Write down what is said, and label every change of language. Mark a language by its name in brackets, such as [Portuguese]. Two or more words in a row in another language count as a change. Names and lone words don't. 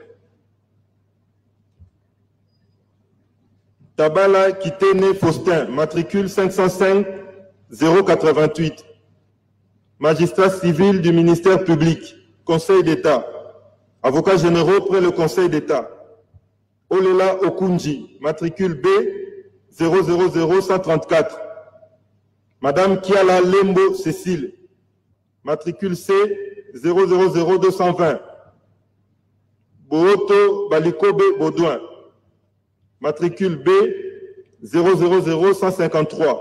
[French] Tabala Kitene Faustin, matricule 505 088. Magistrat civil du ministère public, Conseil d'État. Avocats généraux près le Conseil d'État. Olela Okunji, matricule B 000134. Madame Kiala Lembo Cécile, matricule C 000220. Booto Balikobe Baudouin, matricule B 000153.